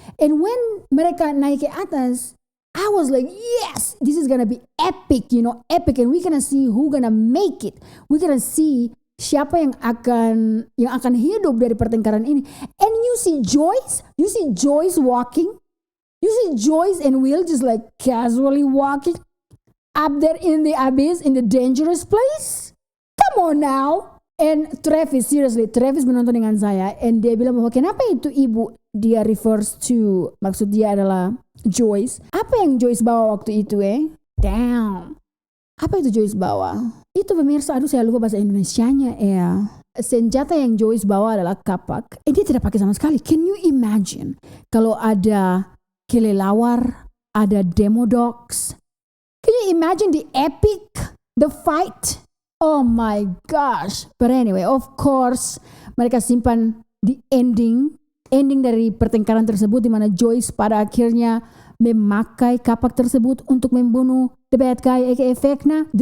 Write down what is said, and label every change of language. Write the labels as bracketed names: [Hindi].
[English] And when [Indonesian] mereka naik ke atas, [English] I was like, yes, this is gonna be epic, epic, and we're gonna see who gonna make it. We're gonna see [Indonesian] siapa yang akan hidup dari pertengkaran ini. [English] And you see Joyce walking. You see Joyce and Will just like casually walking up there in the abyss, in the dangerous place. Come on now. [Indonesian] And Travis menonton dengan saya, and dia bilang bahwa kenapa itu ibu, dia refers to, maksud dia adalah Joyce. Apa yang Joyce bawa waktu itu Damn. Apa itu Joyce bawa? Itu pemirsa, saya lupa bahasa Indonesianya senjata yang Joyce bawa adalah kapak. Dia tidak pakai sama sekali. [English] Can you imagine [Indonesian] kalau ada kelelawar, ada Demodogs? [English] Can you imagine the fight? Oh my gosh. But anyway, of course, [Indonesian] mereka simpan di ending dari pertengkaran tersebut, di mana Joyce pada akhirnya memakai kapak tersebut untuk membunuh [English] the bad guy [Indonesian] aka Vecna.